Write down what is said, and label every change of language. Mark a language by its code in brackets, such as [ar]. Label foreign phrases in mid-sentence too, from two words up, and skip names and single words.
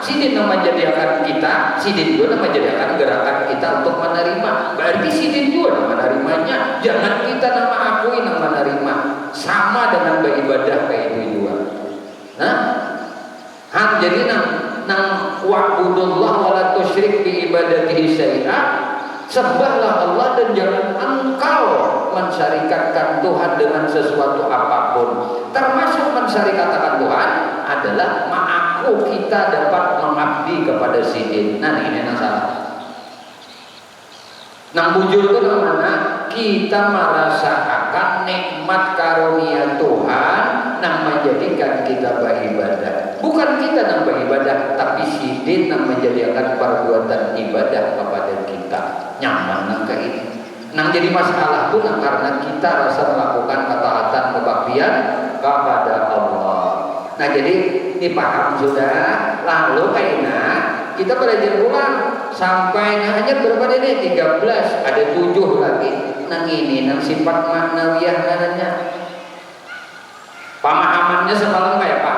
[bjn] Sidin nang menjadikan kita, sidin dua nang menjadikan gerakan kita untuk menerima. Berarti sidin dua nang menerimanya. Jangan kita nang mengakui nang menerima. [id] Sama dengan beribadah kayak itu dua. [bjn] Nah jadi nang [ar] واعبدوا الله ولا تشرك بعبادته شيئا. [id] Sembahlah Allah dan jangan engkau mensyarikatkan Tuhan dengan sesuatu apapun. Termasuk mensyarikatkan Tuhan adalah mengaku kita dapat mengabdi kepada sidin. [bjn] Nah ini yang salah. Nang bujur itu mana? Kita merasakan nikmat karunia Tuhan nang menjadikan kita beribadah. Bukan kita nang beribadah, tapi sidin nang menjadikan perbuatan ibadah kepada kita. Nyaman nang kayak ini. Nang jadi masalah itu nang karena kita rasa melakukan ketaatan kebaktian kepada Allah. Nah jadi ini paham sudah. Lalu kayaknya kita belajar ulang sampai hanya berapa ini 13, ada 7 lagi. Nang ini nang sifat maknawiyah namanya. Pemahamannya semalam kayak Pak.